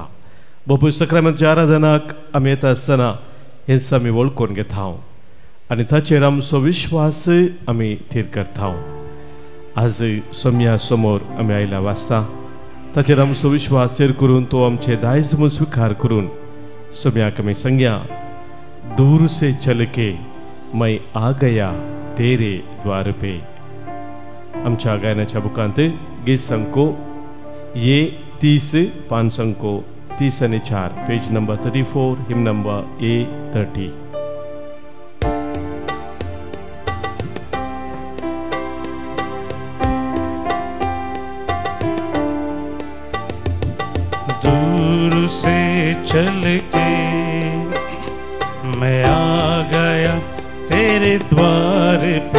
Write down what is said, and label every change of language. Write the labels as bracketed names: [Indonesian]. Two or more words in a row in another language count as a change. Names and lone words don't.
[Konkani] बापूय सक्रामेंताच्या आराधनाक आमी येता आसतना हेंच आमी वळखून घेता आनी ताचेर आमचो विश्वास आमी थीर करता. आज सोम्या समोर आमी आयला वाचता, ताचेर आमचो विश्वास थीर करून तो आमचे दायज म्हूण स्विकार करून सोम्याक आमी सांगया, [Hindi] दूर से चल के मैं आ गया तेरे द्वार पे. [Konkani] आमच्या गायनाच्या बुकांत गीत संको ये 30 पान संको 30 आणि 4 [English] page number 34 hymn number A30. [Hindi] दूर से चल के मैं आ गया तेरे द्वार पे.